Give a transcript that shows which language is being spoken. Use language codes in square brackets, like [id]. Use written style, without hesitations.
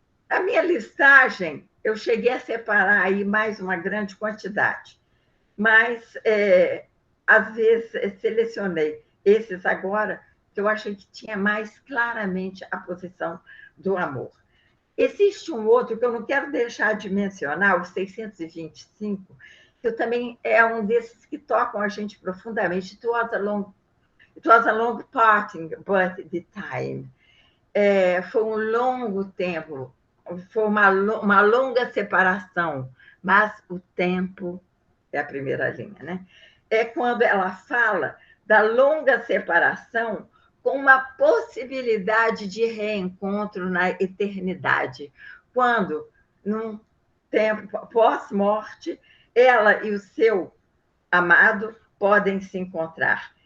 [pt] A minha listagem, eu cheguei a separar aí mais uma grande quantidade, mas, às vezes, selecionei esses agora, que eu achei que tinha mais claramente a posição do amor. Existe um outro que eu não quero deixar de mencionar, o 625, que também é um desses que tocam a gente profundamente. [en] It was a long parting, but the time. [pt] Foi um longo tempo, foi uma longa separação, mas o tempo é a primeira linha, né? É quando ela fala da longa separação com uma possibilidade de reencontro na eternidade, quando, num tempo pós-morte, ela e o seu amado podem se encontrar.